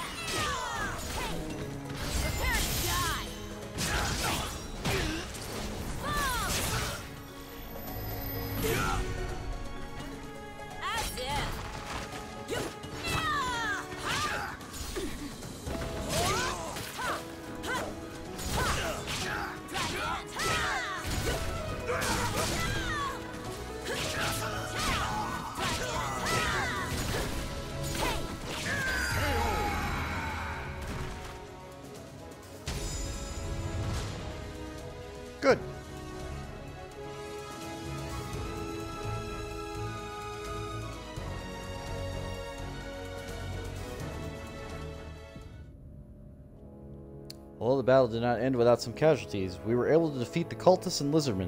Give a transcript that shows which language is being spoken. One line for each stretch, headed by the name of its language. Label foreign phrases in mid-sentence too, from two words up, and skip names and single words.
English: Hey! Prepare to die! Fall! As if! You! Ha! Ha! Ha! Ha! Drive ya! Ha! Good. Although the battle did not end without some casualties, we were able to defeat the cultists and lizardmen.